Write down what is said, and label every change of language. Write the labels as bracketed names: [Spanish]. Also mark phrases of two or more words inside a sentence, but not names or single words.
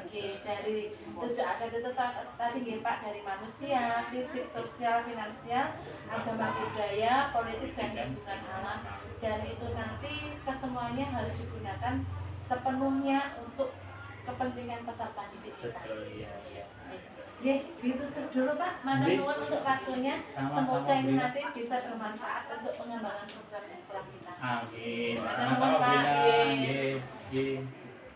[Indonesian] Dari 7 aset itu tadi nggih Pak, dari manusia, fisik, sosial, finansial, agama, budaya, politik dan lingkungan alam. Dan itu nanti kesemuanya harus digunakan sepenuhnya untuk kepentingan peserta didik kita. Betul ya. Ya, gitu dulu Pak. [Javanese] Matur nuwun [Indonesian] untuk waktunya. Sama-sama, Semoga ini Bu. nanti bisa bermanfaat untuk pengembangan program di sekolah kita. Amin. Matur Sama-sama nuwun, Pak. Bu. Nggih. Nggih. Nggih.